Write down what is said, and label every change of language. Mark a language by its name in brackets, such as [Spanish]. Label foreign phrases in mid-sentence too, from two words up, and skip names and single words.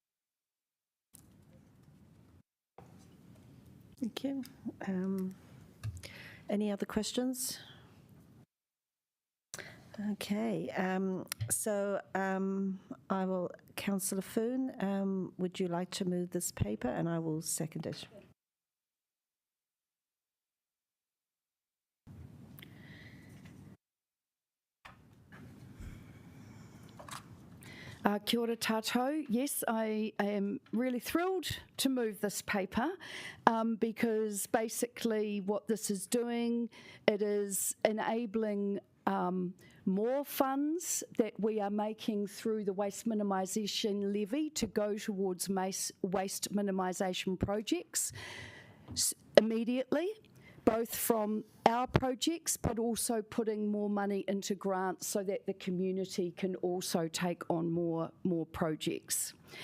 [English] Thank you. Any other questions? Okay. I will, Councillor Foon, would you like to move this paper? And I will second it. [Māori] Kia ora tātou. [English] Yes, I am really thrilled to move this paper because basically what this is doing, it is enabling more funds that we are making through the waste minimisation levy to go towards waste minimisation projects immediately, both from our projects, but also putting more money into grants so that the community can also take on more projects.